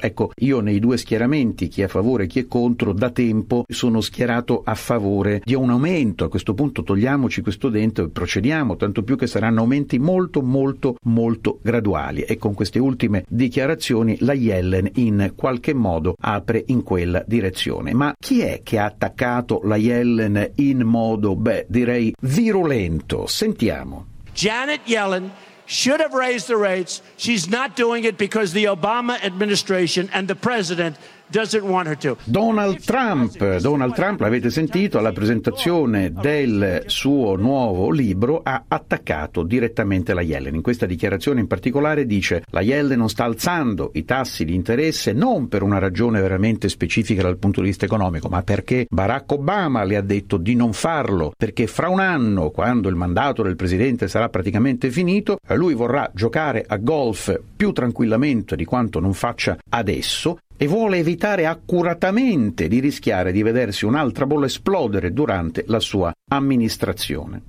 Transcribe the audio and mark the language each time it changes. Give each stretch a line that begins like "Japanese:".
Italian: Ecco, io nei due schieramenti, chi è a favore e chi è contro, da tempo sono schierato a favore di un aumento. A questo punto togliamoci questo dente e procediamo, tanto più che saranno aumenti molto molto molto graduali, e con queste ultime dichiarazioni la Yellen in qualche modo apre in quella direzione. Ma chi è che ha attaccato la Yellen in modo, direi virulento? Sentiamo.
English: Janet Yellen should have raised the rates. She's not doing it because the Obama administration and the president doesn't want her to.
Italian: Donald Trump, l'avete sentito, alla presentazione del suo nuovo libro ha attaccato direttamente la Yellen. In questa dichiarazione in particolare dice: la Yellen non sta alzando i tassi di interesse non per una ragione veramente specifica dal punto di vista economico, ma perché Barack Obama le ha detto di non farlo, perché fra un anno, quando il mandato del presidente sarà praticamente finito, lui vorrà giocare a golf più tranquillamente di quanto non faccia adesso, e vuole evitare accuratamente di rischiare di vedersi un'altra bolla esplodere durante la sua amministrazione.